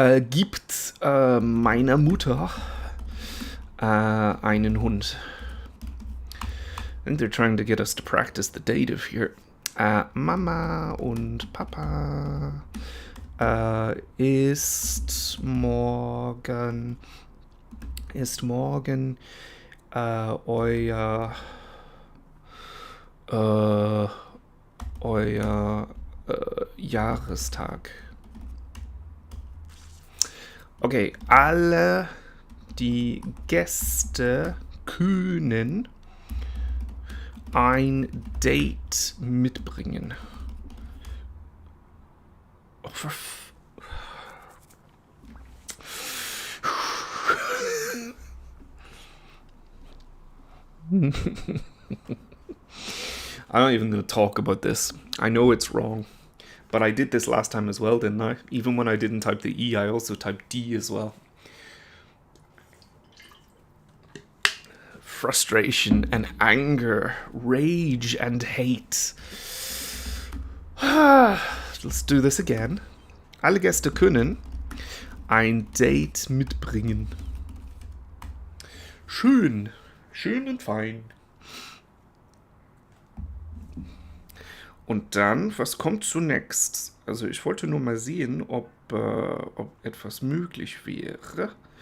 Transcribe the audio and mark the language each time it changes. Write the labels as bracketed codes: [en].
[de] Gibt meiner Mutter einen Hund. [en] I think they're trying to get us to practice the dative here. [de] Mama und Papa ist morgen euer Jahrestag. Okay, alle die Gäste können ein Date mitbringen. [en] Oh, I'm not even going to talk about this. I know it's wrong, but I did this last time as well, didn't I? Even when I didn't type the E, I also typed D as well. Frustration and anger, rage and hate. Let's do this again. [de] Alle Gäste können ein Date mitbringen. Schön, schön und fein. Und dann, was kommt zunächst? Also ich wollte nur mal sehen, ob etwas möglich wäre.